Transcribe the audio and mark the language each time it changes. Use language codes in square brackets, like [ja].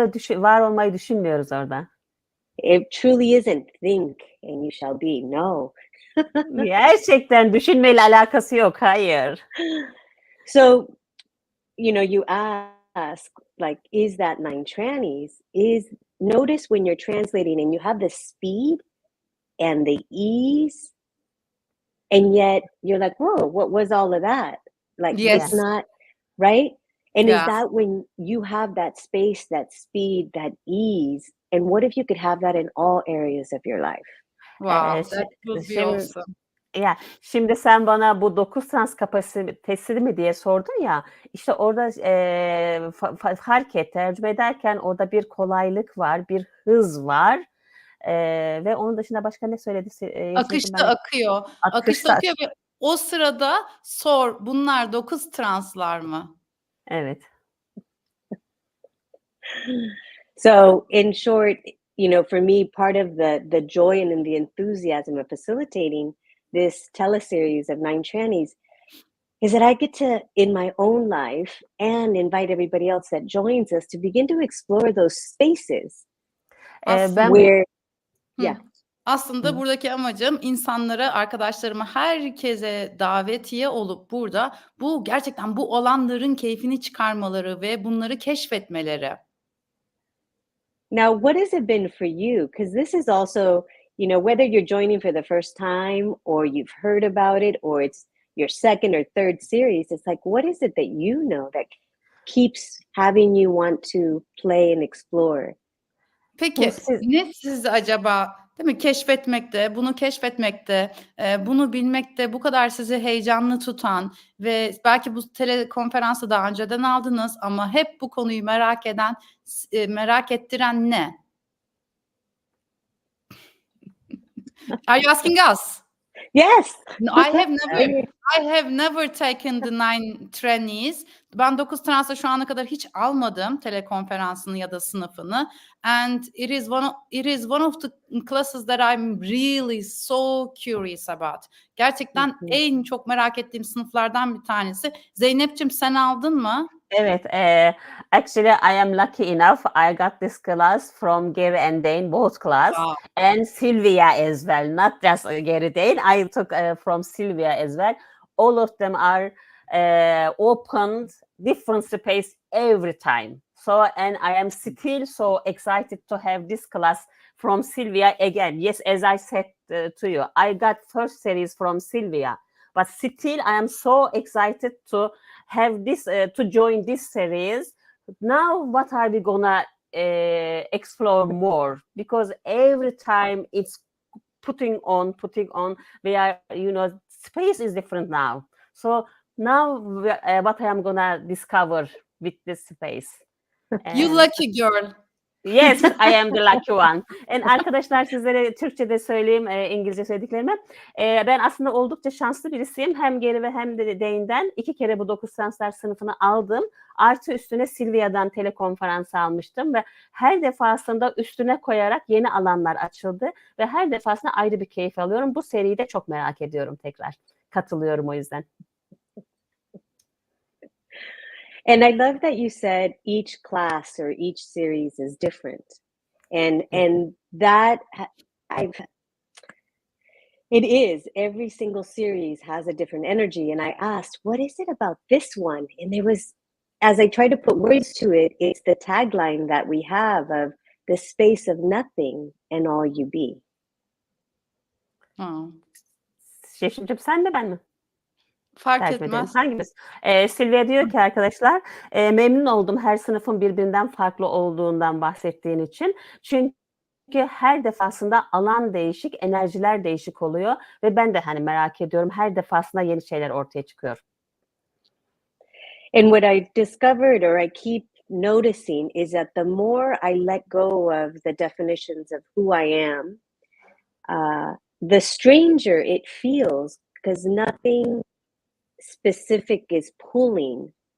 [tr] Var olmayı düşünmüyoruz orada. [en] It truly isn't think and you shall be. No. [tr] Gerçekten düşünmeyle alakası yok. Hayır. [en] So, you ask, like, is that 9 Trannies? Notice when you're translating and you have the speed and the ease, and yet you're like, whoa, what was all of that? Like, it's not, right? And is that when you have that space, that speed, that ease? And what if you could have that in all areas of your life? Wow, that would be awesome. [tr] Ya şimdi sen bana bu 9 trans kapasitesi mi diye sordun ya, işte orada fark et, tercüme ederken orada bir kolaylık var, bir hız var ve onun dışında başka ne söyledi? Akışta akıyor. Akışta akıyor ve o sırada sor, bunlar 9 translar mı? Evet. [en] So in short, for me, part of the joy and the enthusiasm of facilitating this teleseries of 9 Trannies is that I get to, in my own life, and invite everybody else that joins us to begin to explore those spaces [tr] Aslında [en] where, Hı. yeah. [tr] Aslında buradaki amacım insanlara, arkadaşlarıma, herkese davetiye olup burada gerçekten bu olanların keyfini çıkarmaları ve bunları keşfetmeleri. [en] Now, what has it been for you? Because this is also, whether you're joining for the first time or you've heard about it or it's your second or third series, it's like, what is it that you know that keeps having you want to play and explore? [tr] Peki ne sizi acaba, değil mi, bunu keşfetmekte, bunu bilmekte bu kadar sizi heyecanlı tutan ve belki bu telekonferansı daha önceden aldınız ama hep bu konuyu merak ettiren ne? [en] Are you asking us? Yes. No, I have never taken the 9 Trannies. [tr] Ben 9 Trannies'ı şu ana kadar hiç almadım, telekonferansını ya da sınıfını. [en] And it is one of the classes that I'm really so curious about. [tr] Gerçekten en çok merak ettiğim sınıflardan bir tanesi. Zeynep'ciğim, sen aldın mı? Evet, [en] actually I am lucky enough. I got this class from Gary and Dane, both class, Wow. and Sylvia as well. Not just Gary Dane. I took from Sylvia as well. All of them are opened different space every time. So, and I am still so excited to have this class from Sylvia again. Yes, as I said to you, I got first series from Sylvia, but still I am so excited to have this to join this series. Now what are we gonna explore more, because every time it's putting on, we are, space is different now. So now what I am gonna discover with this space. You lucky girl. Yes, I am the lucky one. [tr] Arkadaşlar, sizlere Türkçe'de söyleyeyim İngilizce söylediklerimi. Ben aslında oldukça şanslı birisiyim. Hem Geri ve hem de Dane'den 2 kere bu 9 Translar sınıfını aldım. Artı üstüne Silvia'dan telekonferans almıştım ve her defasında üstüne koyarak yeni alanlar açıldı ve her defasında ayrı bir keyif alıyorum. Bu seriyi de çok merak ediyorum tekrar. Katılıyorum o yüzden. [en] And I love that you said each class or each series is different. And that it is, every single series has a different energy. And I asked, what is it about this one? And there was, as I tried to put words to it, it's the tagline that we have of the space of nothing and all you be. [tr] Şefimciğim, sen mi ben mi? Fark etmez. Hangimiz? Silvia diyor ki arkadaşlar, memnun oldum her sınıfın birbirinden farklı olduğundan bahsettiğin için. Çünkü her defasında alan değişik, enerjiler değişik oluyor ve ben de merak ediyorum. Her defasında yeni şeyler ortaya çıkıyor. [en] And what I discovered, or I keep noticing, is that the more I let go of the definitions of who I am, the stranger it feels, because nothing specific is pulling.